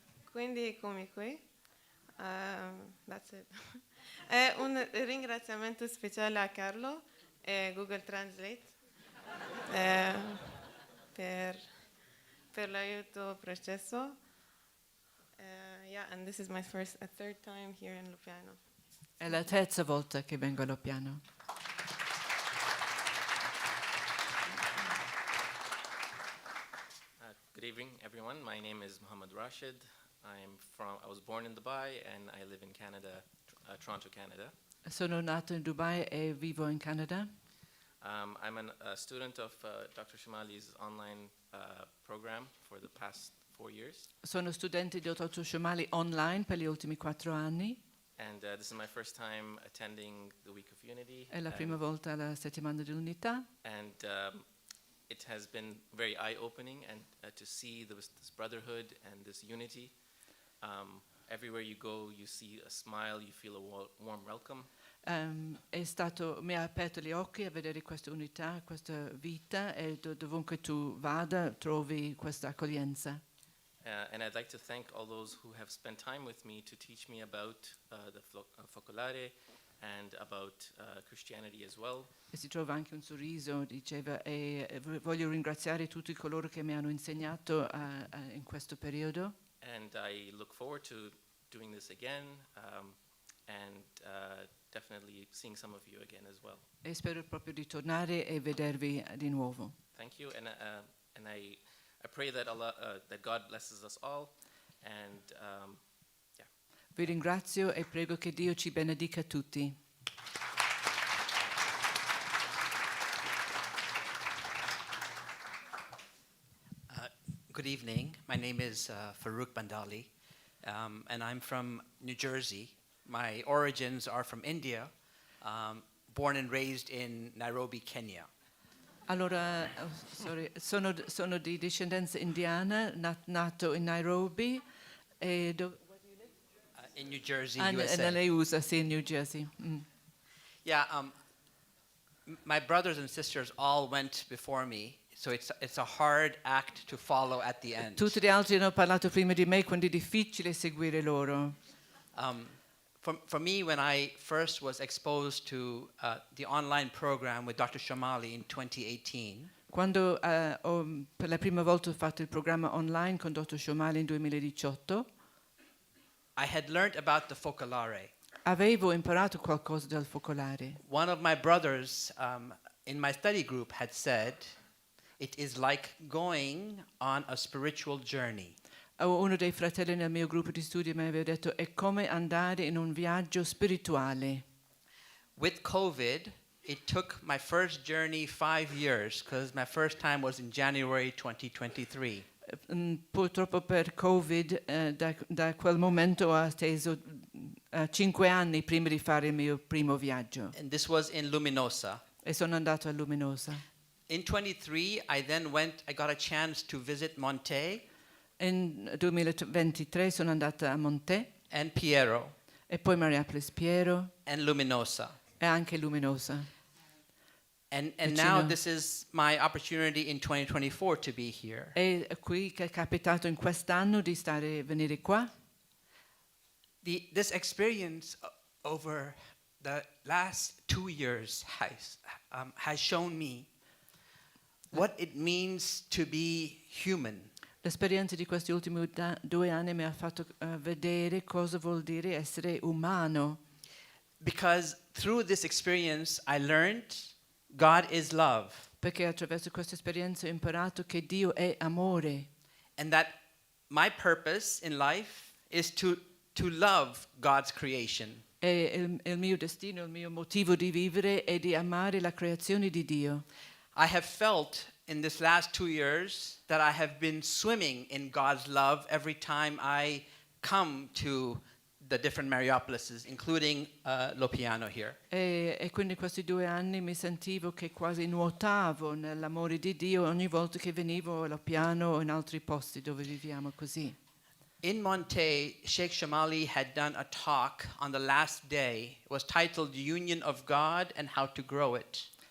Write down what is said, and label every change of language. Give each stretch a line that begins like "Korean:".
Italian: Quindi come qui.
English: That's it.
Italian: E un ringraziamento speciale a Carlo e Google Translate per l'aiuto processo.
English: Yeah, and this is my third time here in Loppiano.
Italian: È la terza volta che vengo a Loppiano.
English: Good evening, everyone. My name is Mohammed Rashid. I was born in Dubai and I live in Canada, Toronto, Canada.
Italian: Sono nato in Dubai e vivo in Canada.
English: I'm a student of Dr. Shomali's online program for the past 4 years.
Italian: Sono studente di Dr. Shomali online per gli ultimi 4 anni.
English: And this is my first time attending the Week of Unity.
Italian: È la prima volta alla settimana dell'unità.
English: And it has been very eye-opening and to see this brotherhood and this unity. Everywhere you go, you see a smile, you feel a warm welcome.
Italian: Mi ha aperto gli occhi a vedere questa unità, questa vita e dovunque tu vada trovi questa accoglienza.
English: And I'd like to thank all those who have spent time with me to teach me about the focolare and about Christianity as well.
Italian: E si trova anche un sorriso, diceva, e voglio ringraziare tutti coloro che mi hanno insegnato in questo periodo.
English: And I look forward to doing this again and definitely seeing some of you again as well.
Italian: E spero proprio di tornare e vedervi di nuovo.
English: Thank you, and I pray that that God blesses us all, and yeah.
Italian: Vi ringrazio e prego che Dio ci benedica tutti.
English: Good evening. My name is Farouk Bandali, and I'm from New Jersey. My origins are from India, born and raised in Nairobi, Kenya.
Italian: Allora, sono di discendenza indiana, nato in Nairobi e in New Jersey, USA. Nelle USA, sì, in New Jersey.
English: Yeah, my brothers and sisters all went before me. So it's a hard act to follow at the end.
Italian: Tutti gli altri hanno parlato prima di me, quindi è difficile seguire loro.
English: For me, when I first was exposed to the online program with Dr. Shomali in 2018,
Italian: quando per la prima volta ho fatto il programma online con Dr. Shomali in 2018,
English: I had learned about the focolare.
Italian: Avevo imparato qualcosa del focolare.
English: One of my brothers in my study group had said, it is like going on a spiritual journey.
Italian: Uno dei fratelli nel mio gruppo di studio mi aveva detto è come andare in un viaggio spirituale.
English: With COVID, it took my first journey 5 years because my first time was in January 2023.
Italian: Purtroppo per Covid da quel momento ho atteso 5 anni prima di fare il mio primo viaggio.
English: And this was in Luminosa.
Italian: E sono andato a Luminosa.
English: In 23, I got a chance to visit Monte.
Italian: In 2023 sono andata a Monte.
English: And Piero.
Italian: E poi Mariapolis Piero.
English: And Luminosa.
Italian: E anche Luminosa.
English: And now this is my opportunity in 2024 to be here.
Italian: E qui che è capitato in quest'anno di venire qua.
English: This experience over the last 2 years has shown me what it means to be human.
Italian: L'esperienza di questi ultimi 2 anni mi ha fatto vedere cosa vuol dire essere umano.
English: because through this experience I learned God is love.
Italian: Perché attraverso questa esperienza ho imparato che Dio è amore.
English: And that my purpose in life is to love God's creation.
Italian: E il mio destino, il mio motivo di vivere è di amare la creazione di Dio.
English: I have felt in this last 2 years that I have been swimming in God's love every time I come to the different Mariupolises, including Loppiano here.
Italian: E quindi questi 2 anni mi sentivo che quasi nuotavo nell'amore di Dio ogni volta che venivo a Loppiano o in altri posti dove viviamo così.
English: In Monte, Sheikh Shomali had done a talk on the last day. It was titled The Union of God and How to Grow It.